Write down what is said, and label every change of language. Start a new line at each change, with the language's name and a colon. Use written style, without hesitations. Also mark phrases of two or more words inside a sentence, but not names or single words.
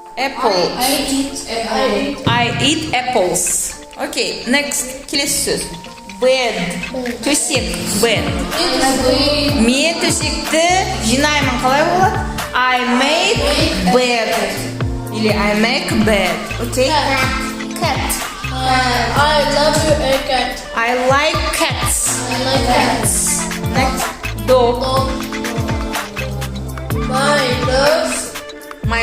English: Apple. I eat apples. Okay, next.
Kazakh: Келесі сөз. Bed. Төсек. Bed. Мен төсекті жинаймын. Қалай болады?
English: I make bed. Или I make bed. Okay? Cat. I love you a cat. I like cats. I like cats. Next. Dog. My